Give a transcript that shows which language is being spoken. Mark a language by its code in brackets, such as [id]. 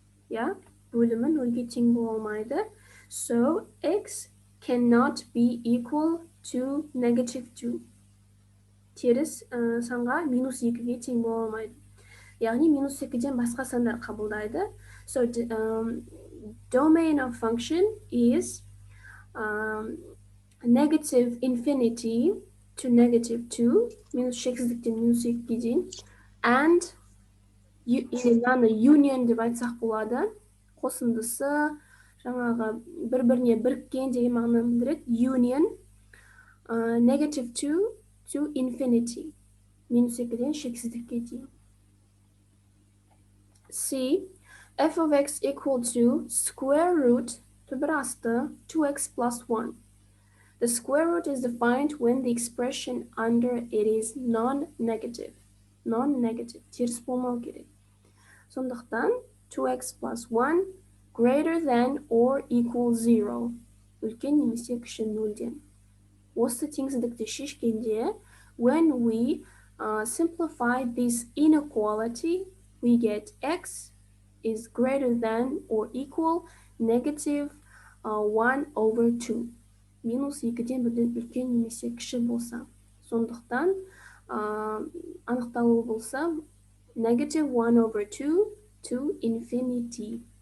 [kk] Yeah, бөлімі нөлге тең бола алмайды. [en] So x cannot be equal to negative 2. [kk] Теріс санға минус 2-ге тең бола алмайды. Яғни минус 2-ден басқа сандар қабылдайды. [en] So domain of function is negative infinity to negative 2, [kk] минус шексіздіктен минус 2-ге дейін, [en] and union [kk] деп айтсақ болады, қосындысы жаңағы бір-біріне біріккен деген мағынаны білдіреді. [en] Union negative 2 to infinity, [kk] минус 2-ден шексіздікке дейін. [en] C, f of x equal to square root [kk] түбір асты [en] 2x plus 1. The square root is defined when the expression under it is non-negative. Non-negative, [kk] теріс болмау керек. [en] Сондықтан 2x plus 1 greater than or equal 0. [kk] Үлкен немесе кіші 0-ден. Осы теңсіздікті шешкенде, [en] when we simplify this inequality, we get x is greater than or equal negative 1 over 2. [kk] Минус 2-ден бірден үлкен немесе кіші болса. Сондықтан анықталуы болса [en] negative 1 over 2 to infinity.